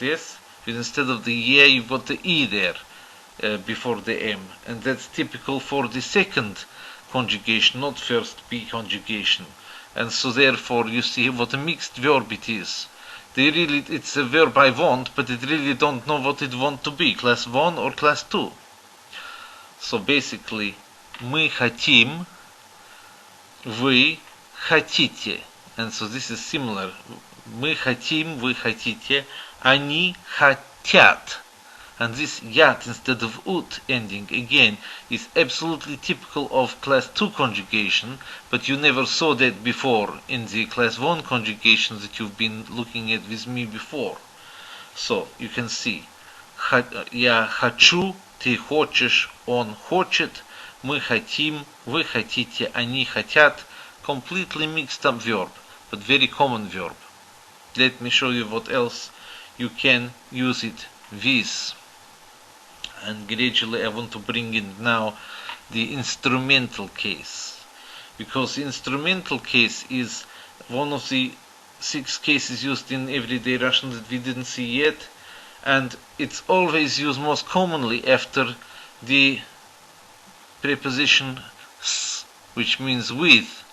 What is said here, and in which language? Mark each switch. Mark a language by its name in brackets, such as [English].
[English] Yes, but instead of the yeah, you got the E there before the M, and that's typical for the second conjugation, not first B conjugation. And so therefore you see what a mixed verb it is. it's a verb I want, but it really don't know what it want to be, class 1 or class 2. So basically, [Russian] мы хотим, вы хотите. [English] And so this is similar. [Russian] Мы хотим, вы хотите, они хотят. [English] And this yat instead of ut ending again is absolutely typical of class 2 conjugation, but you never saw that before in the class 1 conjugation that you've been looking at with me before. So you can see [Russian] я хочу, ты хочешь, он хочет, мы хотим, вы хотите, они хотят. [English] Completely mixed up verb, but very common verb. Let me show you what else you can use it with. And gradually I want to bring in now the instrumental case, because the instrumental case is one of the 6 cases used in everyday Russian that we didn't see yet, and it's always used most commonly after the preposition s, which means with.